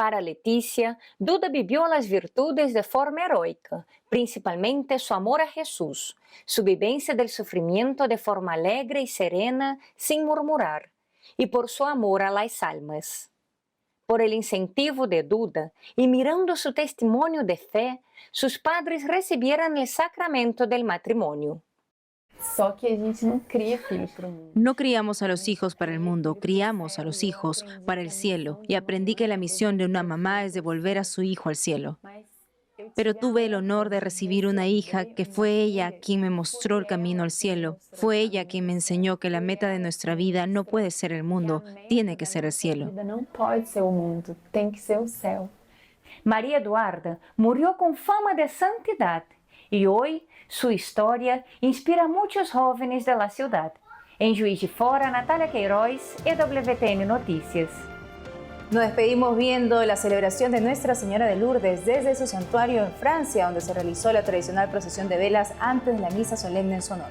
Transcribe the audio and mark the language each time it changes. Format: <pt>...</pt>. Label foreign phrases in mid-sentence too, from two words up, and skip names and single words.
<es>Para Letícia, Duda vivió las virtudes de forma heroica, principalmente su amor a Jesús, su vivencia del sufrimiento de forma alegre y serena, sin murmurar, y por su amor a las almas. Por el incentivo de Duda y mirando su testimonio de fe, sus padres recibieron el sacramento del matrimonio.</es> <pt>Só que a gente não cria filhos para o mundo.</pt> <es>No criamos a los hijos para el mundo, criamos a los hijos para el cielo. Y aprendí que la misión de una mamá es devolver a su hijo al cielo. Pero tuve el honor de recibir una hija que fue ella quien me mostró el camino al cielo. Fue ella quien me enseñó que la meta de nuestra vida no puede ser el mundo, tiene que ser el cielo.</es> <pt>Não pode ser o mundo, tem que ser o céu.</pt> <es>María Eduarda murió con fama de santidad y hoy su historia inspira a muchos jóvenes de la ciudad. En Juiz de Fora, Natalia Queiroz, EWTN Noticias. Nos despedimos viendo la celebración de Nuestra Señora de Lourdes desde su santuario en Francia, donde se realizó la tradicional procesión de velas antes de la misa solemne en su honor.</es>